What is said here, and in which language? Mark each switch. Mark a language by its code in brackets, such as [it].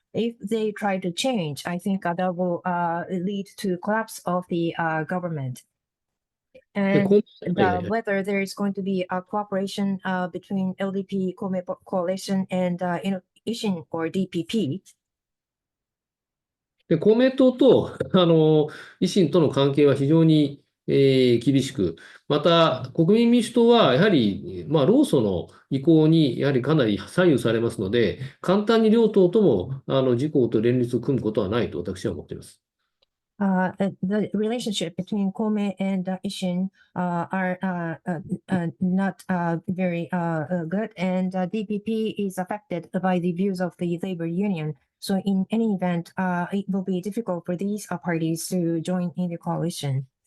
[en] If they try to change, I think that will lead to collapse of the government. And whether there is going to be a cooperation between LDP coalition and Ishin or DPP. [ja] で公明党と維新との関係は非常に厳しく、また国民民主党はやはり、労組の意向にやはりかなり左右されますので、簡単に両党とも自公と連立を組むことはないと私は思っています。 [en] The relationship between Kome and Ishin are not very good, and DPP is affected by the views of the labor union. So in any event, it will be difficult for these parties to join in the coalition.